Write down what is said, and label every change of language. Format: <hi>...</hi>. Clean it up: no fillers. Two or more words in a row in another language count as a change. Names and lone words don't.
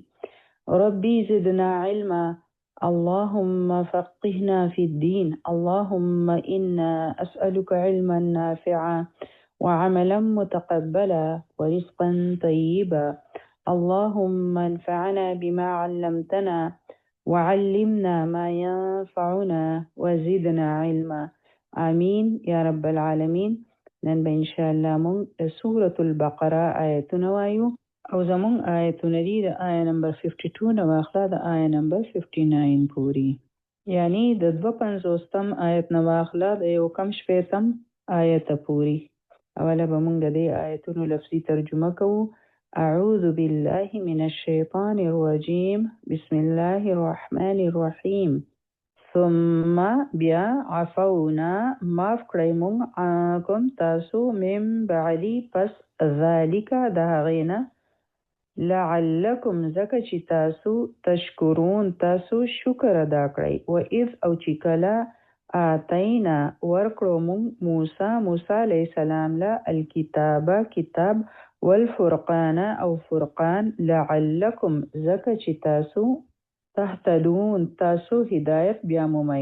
<ar>ربي زدنا علما، اللهم فقهنا في الدين، اللهم إنا أسألك علما نافعا وعملا متقبلا ورزقا طيبا. اللهم انفعنا بما علمتنا وعلمنا ما ينفعنا وزدنا علما. آمين يا رب العالمين.</ar> <ps>نن به انشاءالله مونږ سورة البقره آیتونه وایو او زمونږ آیتونه دي د آیه نمبر 52 نه واخله د آیه نمبر 59 پوری، یعنی د 250 آیت نه واخله د 1 آیت پوری. اوله به مونږ د دې آیتونو لفظي ترجمه کوو.</ps> <ar>اعوذ بالله من الشیطان الرجیم، بسم الله الرحمن الرحیم.</ar> <ps>ثم بیا عفونا معاف کړی مونږ عنکم تاسو</ps> <ar>من بعدی</ar> <ps>پس ذالک د هغې نه لعلکم ځکه چې تاسو تشکرون تاسو شکر ادا کړئ.</ps> <ar>و اذ</ar> <ps>او چې کله آتینا ورکړو مونږ موسی علیه السلام له الکتاب کتاب والفرقان او فرقان لعلکم ځکه چې تاسو تهتدون تاسو هدایت بیا مومئ.</ps>